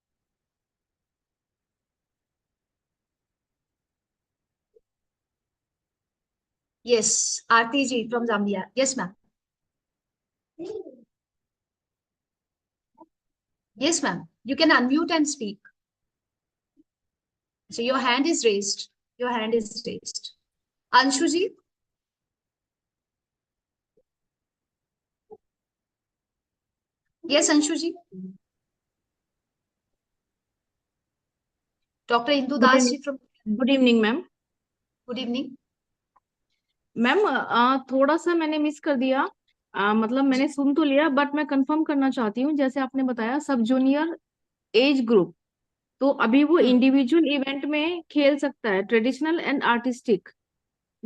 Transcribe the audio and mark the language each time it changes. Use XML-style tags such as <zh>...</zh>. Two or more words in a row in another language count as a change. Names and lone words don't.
<en>Yes, Aarti ji from Zambia. Yes, ma'am. Yes, ma'am. You can unmute and speak. So your hand is raised. Your hand is raised. Anshu ji? Yes, Anshu ji. Dr. Indu गुड Das ji इवनिंग from. Good evening ma'am Good evening.</en> <hi>मैम थोड़ा सा मैंने मिस कर दिया। मतलब मैंने सुन तो लिया बट मैं कंफर्म करना चाहती हूँ, जैसे आपने बताया</hi> <en>sub junior age group,</en> <hi>तो अभी वो</hi> <en>individual event</en> <hi>में खेल सकता है</hi> <en>traditional and artistic.</en>